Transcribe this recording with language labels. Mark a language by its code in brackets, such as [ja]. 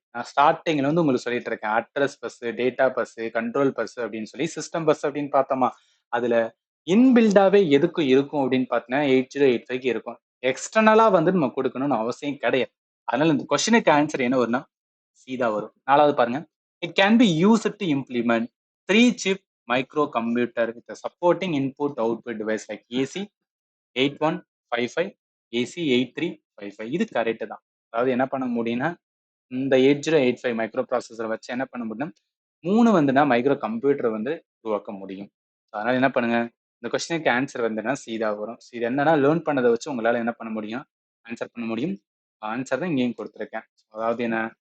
[ta] நான் ஸ்டார்டிங்ல வந்து உங்களுக்கு சொல்லிட்டு இருக்கேன். Address bus, data bus, control bus அப்படின்னு சொல்லி சிஸ்டம் பஸ் அப்படின்னு பார்த்தோமா, அதுல இன்பில்டாவே எதுக்கும் இருக்கும் அப்படின்னு பார்த்தீங்கன்னா 8085 இருக்கும். எக்ஸ்டர்னலா வந்து நம்ம கொடுக்கணும்னு அவசியம் கிடையாது. அதனால இந்த கொஸ்டினுக்கு ஆன்சர் என்ன வரும்னா சீதா வரும். நாலாவது பாருங்க. [en] It can be use to implement 3 chip micro computer with a supporting input output device like AC 8155, AC 8355. [ta] இது கரெக்ட் தான். அதாவது என்ன பண்ண முடியும்னா, இந்த 8085 மைக்ரோ ப்ராசஸர் வச்சு என்ன பண்ண முடியும்? 3 வந்துன்னா மைக்ரோ கம்ப்யூட்டர் வந்து உருவாக்க முடியும். அதனால என்ன பண்ணுங்க? இந்த கொஸ்டினுக்கு ஆன்சர் வந்துன்னா சீதா வரும். இது என்னன்னா லேர்ன் பண்ணதை வச்சு உங்களால என்ன பண்ண முடியும்? ஆன்சர் பண்ண முடியும். ஆன்சர் தான் இங்கேயும் கொடுத்துருக்கேன். அதாவது என்ன?